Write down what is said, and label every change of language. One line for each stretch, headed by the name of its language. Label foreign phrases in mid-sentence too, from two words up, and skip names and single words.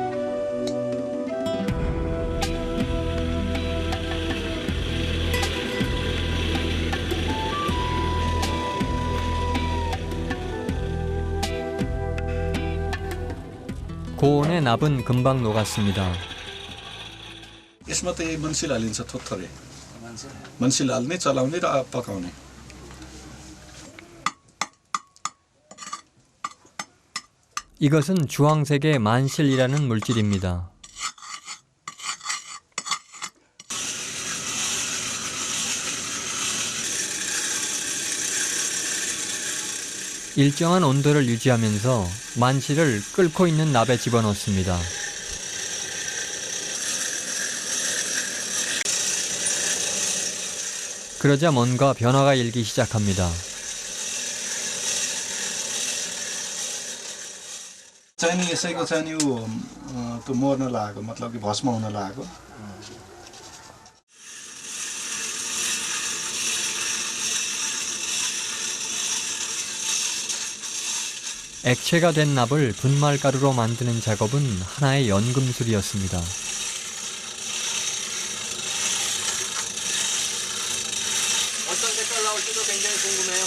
Korean: 고온의 납은 금방 녹았습니다.
Nepali: यसमा त मनसिल हालिन्छ थोत्थरे मनसिल हाल्ने चलाउने र पकाउने
Korean: 이것은 주황색의 만실이라는 물질입니다. 일정한 온도를 유지하면서 만실을 끓고 있는 납에 집어넣습니다. 그러자 뭔가 변화가 일기 시작합니다.
Nepali: चाहिने यसैको चाहिँ नि त्यो मर्न लागेको मतलब कि भस्म हुन लागेको
Korean: 액체가 된 납을 분말가루로 만드는 작업은 하나의 연금술이었습니다. 어떤 색깔 나올지도 굉장히 궁금해요.